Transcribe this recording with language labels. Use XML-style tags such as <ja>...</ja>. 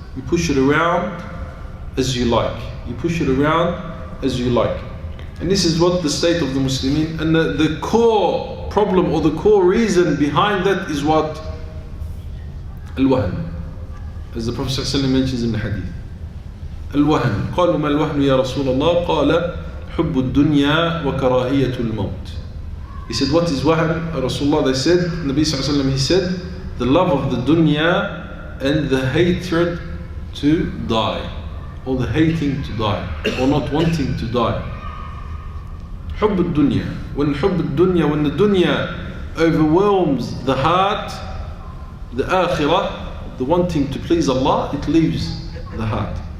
<en>You push it around as you like. And this is what the state of the Muslimin, and the core problem or the core reason behind that is what? Al-Wahm. As the Prophet ﷺ mentions in the hadith. Al-Wahm.</en> <ar>قالوا ما الوهن يا رسول الله؟ قال حب الدنيا وكراهية الموت.</ar> <en>He said, what is wahm? Rasulullah, they said, Nabi ﷺ, he said, the love of the dunya and the hatred to die, or the hating to die, or not wanting to die.</en> <ar>حب الدنيا.</ar> <en>When the dunya overwhelms the heart, the akhirah, the wanting to please Allah, it leaves the heart.</en>